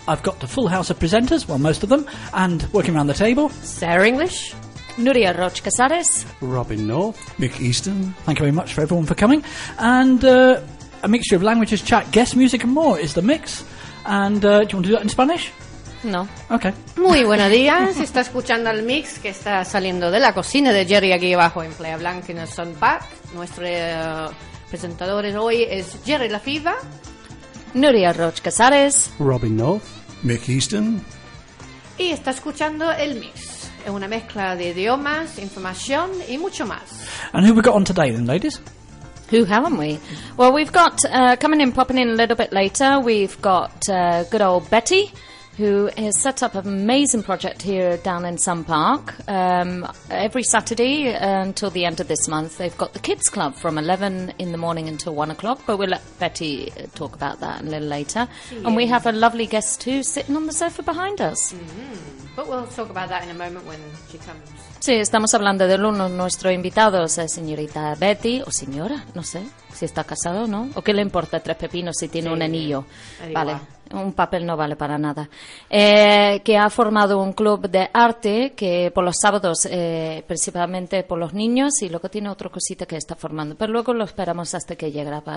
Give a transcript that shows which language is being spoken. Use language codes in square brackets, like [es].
[en] I've got the full house of presenters, well, most of them, and working around the table... Sarah English, Nuria Roch Casares, Robin North, Mick Easton. Thank you very much for everyone for coming. And a mixture of languages, chat, guest music and more is The Mix. And do you want to do that in Spanish? No. Okay. [es] Muy buenos días. Está escuchando el mix que está saliendo de la cocina de Jerry aquí abajo en Playa Blanca en el Sun Park. Nuestro presentador hoy es Jerry Lafiva, Nuria Roch Casares, Robin North, Mick Easton. Y está escuchando el mix. Es una mezcla de idiomas, información y mucho más. [en] And who we got on today then, ladies? Who haven't we? Well, we've got coming in, popping in a little bit later, we've got good old Betty, who has set up an amazing project here down in Sun Park. Every Saturday until the end of this month, they've got the kids club from 11 in the morning until 1 o'clock, but we'll let Betty talk about that a little later. Yes. And we have a lovely guest too sitting on the sofa behind us. Mm-hmm. But we'll talk about that in a moment when she comes. [es] Sí, estamos hablando de uno de nuestros invitados, señorita Betty, o señora, no sé, si está casado o no, o qué le importa tres pepinos si tiene sí, un anillo, vale, igual. Un papel no vale para nada, que ha formado un club de arte que por los sábados, principalmente por los niños, y luego tiene otra cosita que está formando, pero luego lo esperamos hasta que llegue para,